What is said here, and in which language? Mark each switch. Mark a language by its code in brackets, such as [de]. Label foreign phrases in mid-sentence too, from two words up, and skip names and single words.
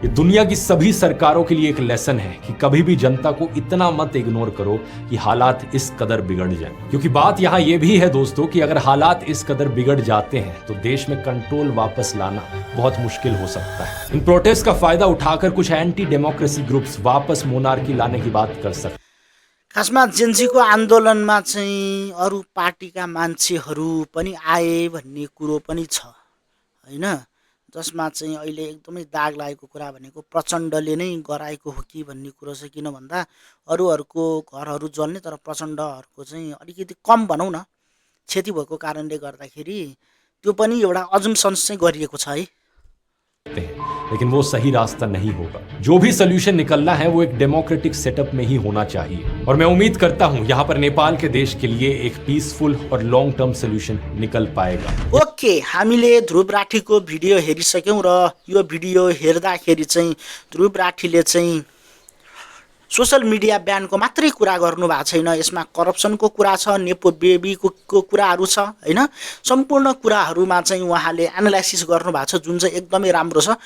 [hi] ये दुनिया की सभी सरकारों के लिए एक लेसन है कि कभी भी जनता को इतना मत इग्नोर करो कि हालात इस कदर बिगड़ जाए। क्योंकि बात यहाँ ये भी है दोस्तों कि अगर हालात इस कदर बिगड़ जाते हैं तो देश में कंट्रोल वापस लाना बहुत मुश्किल हो सकता है। इन प्रोटेस्ट का फायदा उठाकर कुछ [en] anti democracy groups [hi] वापस मोनार्की लाने की बात कर सकते। [ne] खासमा जेन्जीको आन्दोलनमा चाहिँ अरू पार्टीका मान्छेहरू पनि आए भन्ने कुरो पनि छ हैन, जसमा चाहिँ अहिले एकदमै दाग लागेको कुरा भनेको प्रचण्डले नै गराएको हो कि भन्ने कुरो छ। किन भन्दा अरूहरूको घरहरू जल्ने, तर प्रचण्डहरूको चाहिँ अलिकति कम भनौँ न, क्षति भएको कारणले गर्दाखेरि त्यो पनि एउटा अजम्पसन्स चाहिँ गरिएको छ है। [hi] लेकिन वो सही रास्ता नहीं होगा। जो भी सोल्यूशन निकलना है वो एक [en] democratic setup [hi] में ही होना चाहिए। और मैं उम्मीद करता हूं यहाँ पर नेपाल के देश के लिए एक पीसफुल और [en] long term solution [hi] निकल पाएगा। ओके, [ne] हामीले ध्रुव राठीको भिडियो हेरिसक्यौँ र यो भिडियो हेर्दाखेरि चाहिँ ध्रुव राठीले चाहिँ [en] social media banको [ne] मात्रै कुरा गर्नुभएको छैन, यसमा करप्सनको कुरा छ, [en] nepo babyको [ne] कुराहरू छ हैन, सम्पूर्ण कुराहरूमा चाहिँ उहाँले एनालाइसिस गर्नुभएको छ, जुन चाहिँ एकदमै राम्रो छ।